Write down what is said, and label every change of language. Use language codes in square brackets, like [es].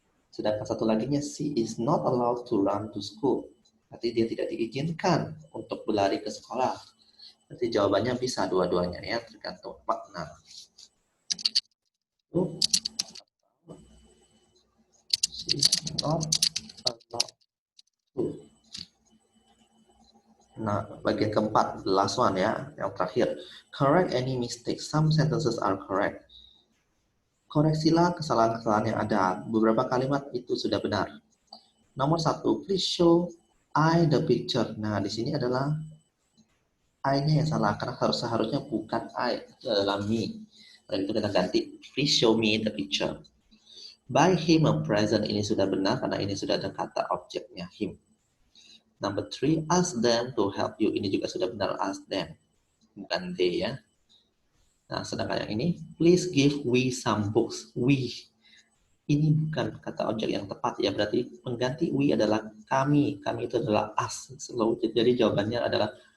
[id] Sedangkan satu laginya, [en] she is not allowed to run to school. [id] Berarti dia tidak diizinkan untuk berlari ke sekolah. Berarti jawabannya bisa dua-duanya ya, tergantung makna. [en] She is not allowed to. [id] Nah, bagian keempat, [en] the last one [id] ya, yang terakhir. [en] Correct any mistakes. Some sentences are correct. [id] Koreksilah kesalahan-kesalahan yang ada. Beberapa kalimat itu sudah benar. Nomor 1, [en] please show I the picture. [id] Nah, di sini adalah I-nya yang salah, karena seharusnya bukan I, itu adalah me. Dan itu kita ganti, [en] please show me the picture. Buy him a present, [id] ini sudah benar, karena ini sudah ada kata objeknya, him. [en] Number 3, ask them to help you. [id] Ini juga sudah benar, [en] ask them. [id] Bukan they ya. Nah, sedangkan yang ini, [en] please give we some books. We. [id] Ini bukan kata objek yang tepat ya. Berarti pengganti we adalah kami. Kami itu adalah us. Jadi jawabannya adalah